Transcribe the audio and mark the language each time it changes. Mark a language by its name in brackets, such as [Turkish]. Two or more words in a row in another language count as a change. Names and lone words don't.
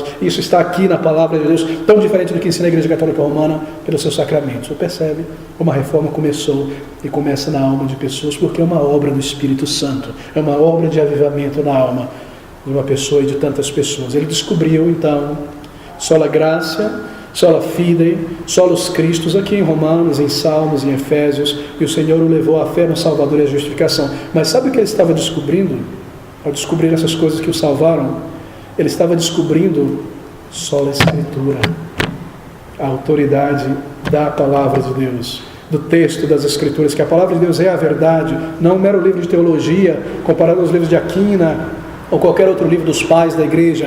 [Portuguese] Isso está aqui na palavra de Deus, tão diferente do que ensina a Igreja Católica Romana pelos seus sacramentos. Você percebe como a reforma começou e começa na alma de pessoas, porque é uma obra do Espírito Santo, é uma obra de avivamento na alma de uma pessoa e de tantas pessoas. Ele descobriu então [Latin] sola gratia, sola fide, solos Christus, [Portuguese] aqui em Romanos, em Salmos, em Efésios, e o Senhor o levou à fé no Salvador e à justificação. Mas sabe o que ele estava descobrindo? Ao descobrir essas coisas que o salvaram, ele estava descobrindo [Latin] sola Escritura, [Portuguese] a autoridade da palavra de Deus, do texto das Escrituras, que a palavra de Deus é a verdade, não um mero livro de teologia comparado aos livros de Aquina ou qualquer outro livro dos pais da igreja.